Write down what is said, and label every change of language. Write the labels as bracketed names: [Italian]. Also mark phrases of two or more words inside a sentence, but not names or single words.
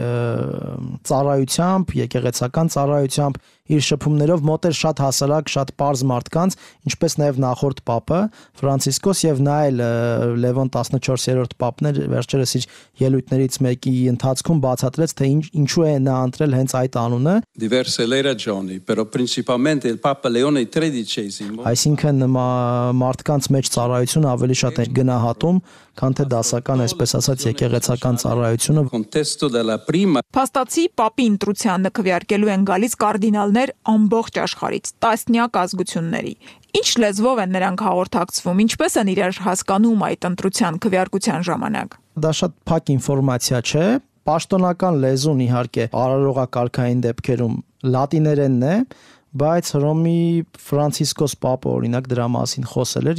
[Armenian] ծառայությամբ, եկեղեցական ծառայությամբ, իր շփումներով մոտ էր շատ հասարակ, շատ པարզ մարդկանց, ինչպես նաև նախորդ Պապը Ֆրանցիսկոս, եւ նա էլ Լևոն 14-րդ Պապն էր, վերջերս իր ելույթներից մեկի ընթացքում բացատրեց, թե ինչու է նա ընտրել հենց այդ անունը։ [Italian] Diverse le ragioni, però principalmente il Papa Leone XIII. [Armenian] Այսինքն մարդկանց մեջ ծառայությունը ավելի շատ էր գնահատում, քան թե դասական, այսպես ասած, եկեղեցական ծառայությունը։ [Italian] Contesto della prima [Armenian] Փաստացի Պապի ընտրությանը քվեարկելու են գալիս կարդինալներ ամբողջ աշխարհից, տասնյակ ազգությունների։ Ինչ լեզվով են նրանք հաղորդակցվում, ինչպես են իրար հասկանում այդ ընտրության քվեարկության ժամանակ։ Դա շատ փակ ինֆորմացիա չէ։ Պաշտոնական լեզուն իհարկե արարողակարգային դեպքերում լատիներենն է, բայց Հռոմի Ֆրանցիսկոս Պապը օրինակ դրա մասին խոսել էր